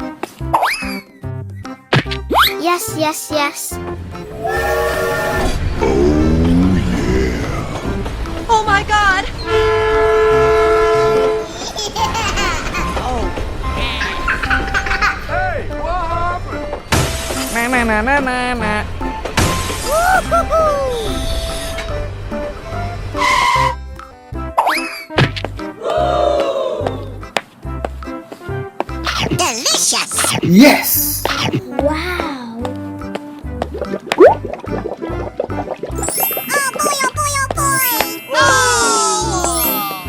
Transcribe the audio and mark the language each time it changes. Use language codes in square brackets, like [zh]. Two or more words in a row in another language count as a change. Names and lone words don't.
[en] Yes, yes, yes. Oh my god! Hey, what happened? Na na na na na na. Woo-hoo-hoo! Delicious! Yes! Wow! Oh boy, oh boy, oh boy! Oh!